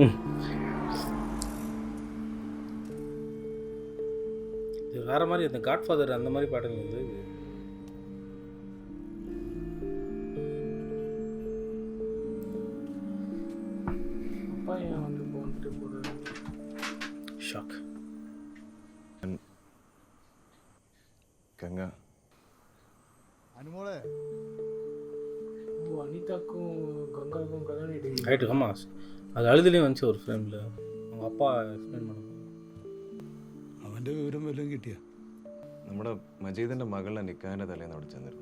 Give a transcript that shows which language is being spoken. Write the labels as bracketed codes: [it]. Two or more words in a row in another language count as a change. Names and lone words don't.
[ta] இது வேற மாதிரி இந்த காட்ஃபாதர் அந்த மாதிரி பாடல் வந்து அப்பா ஏன் வந்து போந்துட்டு போறாரு? ஷாக். [ml] ഗംഗ അനുമോളെ [ta] அனிதாக்கும் கங்காவுக்கும் கல்யாணம் ஆயிடுச்சு. ரைட்டு. ஆமாம், அது அழுதுலேயும் வந்துச்சு ஒரு ஃப்ரேமில். அவங்க அப்பா எக்ஸ்பிளைன் பண்ண [ml] അവൻ്റെ വിവരം വല്ലതും കിട്ടിയ? നമ്മുടെ മജീദിൻ്റെ മകളുടെ നിക്കാഹിൻ്റെ തലേന്ന് അവിടെ ചെന്നിരുന്നു.